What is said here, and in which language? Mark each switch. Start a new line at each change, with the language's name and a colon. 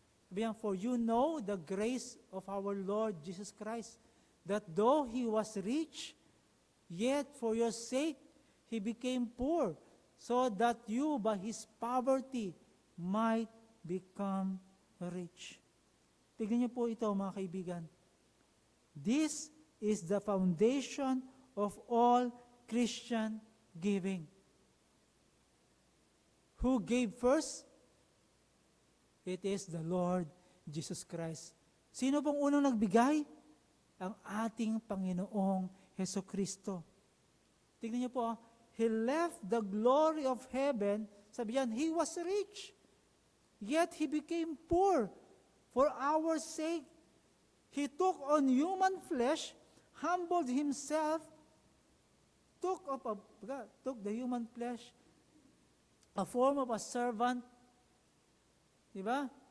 Filipino: Sabi yan,
English: for you know the grace of our Lord Jesus Christ, that though He was rich, yet for your sake He became poor, so that you by His poverty might become rich.
Filipino: Tignan niyo po ito, mga kaibigan.
English: This is the foundation of all Christian giving. Who gave first? It is the Lord Jesus Christ.
Filipino: Sino pong unang nagbigay? Ang ating Panginoong Hesukristo. Tignan niyo po,
English: He left the glory of heaven,
Filipino: sabi yan,
English: He was rich, yet He became poor for our sake. He took on human flesh, humbled Himself, took the human flesh, a form of a servant, diba?